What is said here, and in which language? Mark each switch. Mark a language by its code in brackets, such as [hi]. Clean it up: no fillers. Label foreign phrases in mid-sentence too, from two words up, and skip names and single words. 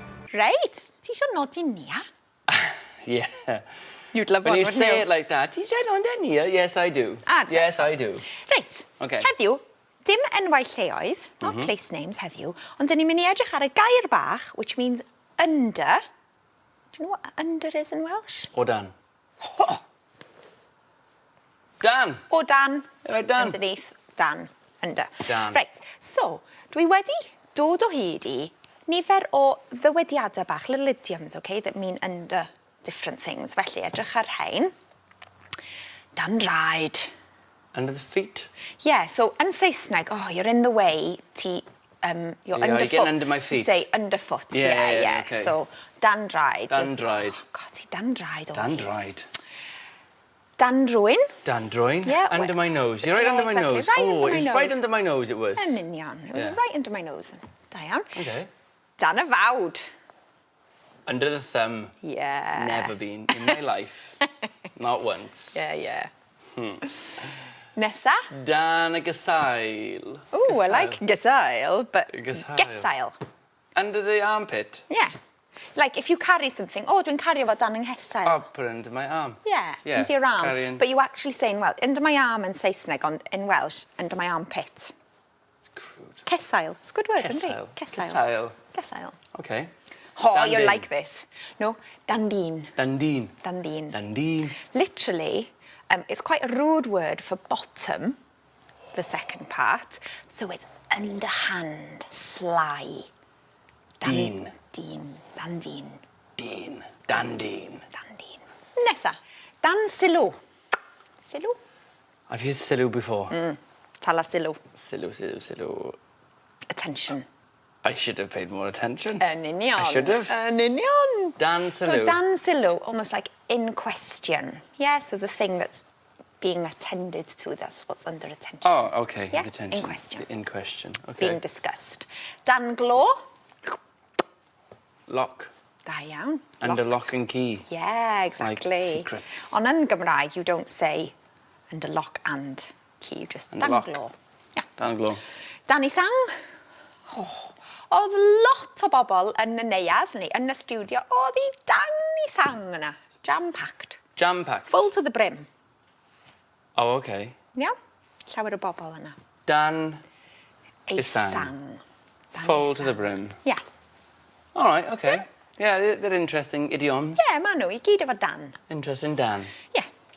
[cy] Right. Ti eisiau nodi Nia? [en] Yeah. You'd love one, When you wouldn't say you? it like that, you said on Nia? Yes, I do. Yes, I do. Right. Okay. [cy] Heddiw, dim enwau lleoedd, [en] not place names [cy] heddiw, ond dyn ni'n mynd i edrych ar y gair bach, [en] which means under. Do you know what under is in Welsh? [cy] O dan. Ho! Dan. O dan. Right, dan. [en] Underneath, dan, under. [cy] Dan. [en] Right, so, [cy] dwi wedi dod o hyd i nifer o ddywediadau bach, [en] little idioms, okay, that mean under different things. [cy] Felly, edrych ar rhain. Dan rhaid. [en] Under the feet. Yeah, so in Saesneg, oh, you're in the way, you're you're underfoot. getting under my feet. You say underfoot, Yeah, yeah. okay. So, [cy] dan rhaid. Dan draed. [en] Oh, God, [cy] ti dan rhaid o Dan hyd. draed. Dan drwyn. Dan droin. [en] Yeah, Under my nose. You're right under my exactly, nose. right oh, under my it's nose. right under my nose it was. [cy] Yn union. [en] It was Yeah. right under my nose. [cy] Da iawn. [en] Okay. [cy] Dan y fawd. [en] Under the thumb. Yeah. Never been in my life. Not once. Yeah. [cy] Nesa? Dan y gasail. [en] Ooh, I like gesail, but [cy] Gesail. gesail. [en] Under the armpit. Yeah. Like if you carry something, [cy] oh, dwi'n cario fo dan yng nghesail. [en] I'll put it under my arm. Yeah, Yeah, under your arm. carrying. But you actually say in Welsh, under my arm in Saesneg, on, in Welsh, under my armpit. Crude. Cesail. It's a good word, isn't [cy] Kesail. [en] it? Cesail. [cy] Kesail. Cesail. [en] Okay. Oh, you're [cy] Dandin. [en] like this. No, dandin. [cy] Dandin. Dandin. Dandin. [en] Literally, it's quite a rude word for bottom, the second part. So it's underhand, sly. [cy] Dyn. Dyn. Dandin. Dyn. Dandin. Dandin. Nesa. Dan sylw. Sylw? [en] I've used silu before. [cy] Tala sylw. Silu. [en] Attention. I should have paid more attention. [cy] Yn union. [en] I should have. [cy] Yn union. Dan [en] So [cy] sylw. dan sylw, [en] almost like in question. Yeah, so the thing that's being attended to, that's what's under attention. Oh, okay. Yeah, Attention. in question. In question. Okay. Being discussed. [cy] Dan glo. [en] Lock. [cy] Da iawn. [en] Under Locked. lock and key. Yeah, exactly. Like secrets. [cy] On yn Gymraeg, [en] you don't say under lock and key, you just Under [cy] dan [en] lock. [cy] glo. Yeah. Dan glo. Dan i sang. Oh, oedd lot o bobl yn y neuadd ni, yn y studio, oedd i dan i sang yna. [en] Jam-packed. Jam-packed. Full to the brim. Oh, okay. Yeah? [cy] Llawer o bobl yna. Dan Ei sang. sang. Dan [en] full [cy] ei [en] to the [cy] sang. [en] brim. Yeah. All right, okay. Yeah, they're interesting idioms. Yeah, [cy] ma' nhw i gyd efo dan. [en] Interesting Dan. Yeah.